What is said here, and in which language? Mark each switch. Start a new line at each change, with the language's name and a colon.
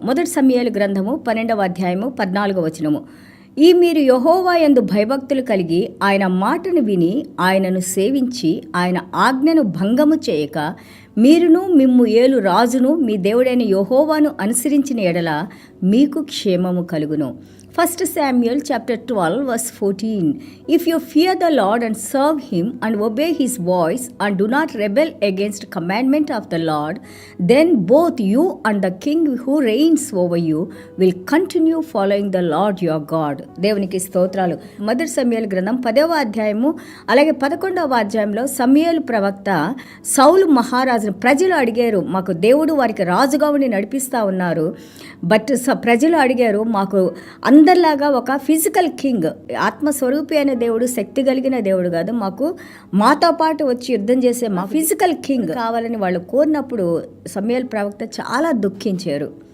Telugu: మొదటి సమూయేలు గ్రంథము 12వ అధ్యాయము 14వ వచనము. ఈ మీరు యెహోవా యందు భయభక్తులు కలిగి ఆయన మాటను విని ఆయనను సేవించి ఆయన ఆజ్ఞను భంగము చేయక మీరును మిమ్ము ఏలు రాజును మీ దేవుడైన యెహోవాను అనుసరించిన ఎడల మీకు క్షేమము కలుగును.
English: 1 Samuel chapter 12 verse 14. If you fear the Lord and serve him and obey his voice and do not rebel against commandment of the Lord, then both you and the king who reigns over you will continue following the Lord your God.
Telugu: దేవునికి స్తోత్రాలు. మొదటి సమూయేలు గ్రంథం 10వ అధ్యాయము అలాగే 11వ అధ్యాయంలో సమూయేలు ప్రవక్త సౌలు మహారాజును ప్రజలు అడిగారు, మాకు దేవుడు వారికి రాజుగా ఉండి నడిపిస్తూ ఉన్నారు, బట్ ప్రజలు అడిగారు మాకు అందరిలాగా ఒక ఫిజికల్ కింగ్, ఆత్మస్వరూపి అయిన దేవుడు, శక్తి కలిగిన దేవుడు కాదు, మాతో పాటు వచ్చి యుద్ధం చేసే మా ఫిజికల్ కింగ్ కావాలని వాళ్ళు కోరినప్పుడు సమూయేలు ప్రవక్త చాలా దుఃఖించారు.